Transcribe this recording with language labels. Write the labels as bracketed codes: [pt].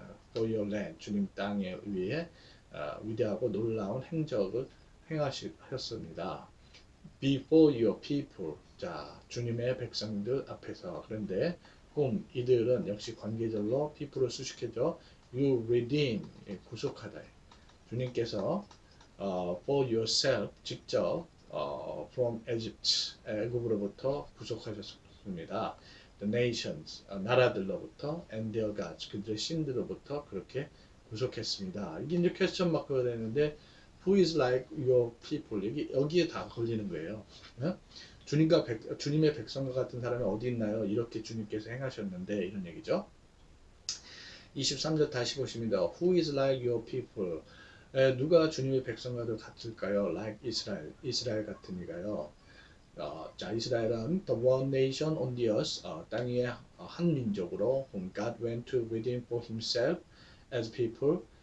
[en] for your land [ko] 주님 땅에 위해 위대하고 놀라운 행적을 행하셨습니다. [en] before your people. [ko] 자, 주님의 백성들 앞에서. 그런데 whom 이들은 역시 관계절로 people을 수식해줘. [en] you redeem [ko] 구속하다. 주님께서 [en] for yourself [ko] 직접 [en] from Egypt [ko] 애굽으로부터 구속하셨습니다. [en] The nations [ko] 나라들로부터 [en] and their gods [ko] 그들의 신들로부터 그렇게 구속했습니다. 이게 이제 퀘스천 마크가 되는데 [en] who is like your people [ko] 여기에 다 걸리는 거예요. 네? 주님의 백성과 같은 사람이 어디 있나요? 이렇게 주님께서 행하셨는데 이런 얘기죠. 23절 다시 보십니다. [en] Who is like your people? [ko] 누가 주님의 백성과도 같을까요? [en] Like Israel, [ko] 이스라엘 같은 이가요. 자, 이스라엘은 [en] the one nation on the earth, [ko] 땅 위에 한 민족으로 [en] whom God went to redeem for himself as people.